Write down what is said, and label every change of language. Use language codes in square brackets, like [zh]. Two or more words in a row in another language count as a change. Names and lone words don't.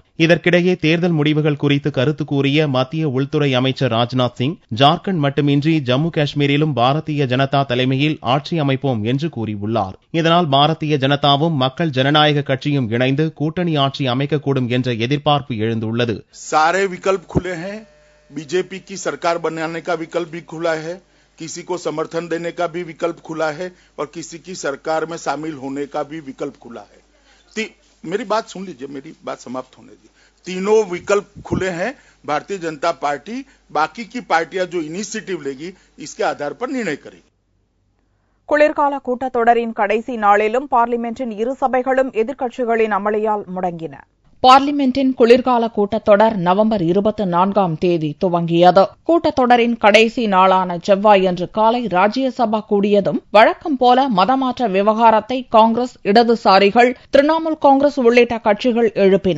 [ta] இதற்கிடையே தேர்தல் முடிவுகள் குறித்து கருத்து கூறிய மத்திய உள்துறை அமைச்சர் ராஜ்நாத் சிங் ஜார்க்கண்ட் மட்டுமின்றி ஜம்மு காஷ்மீரிலும் பாரதிய ஜனதா தலைமையில் ஆட்சி அமைப்போம் என்று கூறியுள்ளார். இதனால் பாரதிய ஜனதாவும் மக்கள் ஜனநாயக கட்சியும் இணைந்து கூட்டணி ஆட்சி அமைக்கக்கூடும் என்ற எதிர்பார்ப்பு எழுந்துள்ளது. [hi] सारे विकल्प खुले हैं, बीजेपी की सरकार बनाने का विकल्प भी खुला है, किसी को समर्थन देने का भी विकल्प खुला है और किसी की सरकार में शामिल होने का भी विकल्प खुला है. मेरी बात सुन लीजिए, मेरी बात समाप्त होने दी. तीनों विकल्प खुले हैं. भारतीय जनता पार्टी बाकी की पार्टियां जो इनिशिएटिव लेगी इसके आधार पर निर्णय करेगी. [ta] குளிர்கால கூட்டத்தொடரின் கடைசி நாளிலும் பார்லிமென்டின் இரு சபைகளும் எதிர்க்கட்சிகளின் அமளியால் முடங்கின. பார்லிமென்டின் குளிர்கால கூட்டத்தொடர் நவம்பர் 24ஆம் தேதி துவங்கியது. கூட்டத்தொடரின் கடைசி நாளான செவ்வாயன்று காலை ராஜ்யசபா கூடியதும் வழக்கம் போல மதமாற்ற விவகாரத்தை காங்கிரஸ், இடதுசாரிகள், திரிணாமுல் காங்கிரஸ் உள்ளிட்ட கட்சிகள் எழுப்பின.